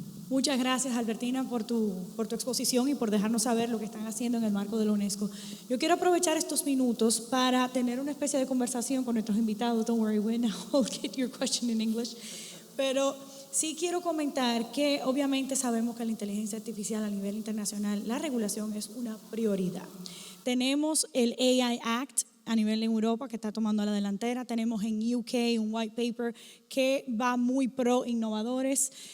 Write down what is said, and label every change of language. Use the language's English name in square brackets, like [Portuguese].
[Spanish] Muchas gracias, Albertina, por tu exposición y por dejarnos saber lo que están haciendo en el marco de la UNESCO. Yo quiero aprovechar estos minutos para tener una especie de conversación con nuestros invitados. [English] Don't worry, I'll get your question in English. [Spanish] Pero sí quiero comentar que obviamente sabemos que la inteligencia artificial a nivel internacional, la regulación es una prioridad. Tenemos el AI Act a nivel de Europa que está tomando la delantera. Tenemos en UK un white paper que va muy pro innovadores.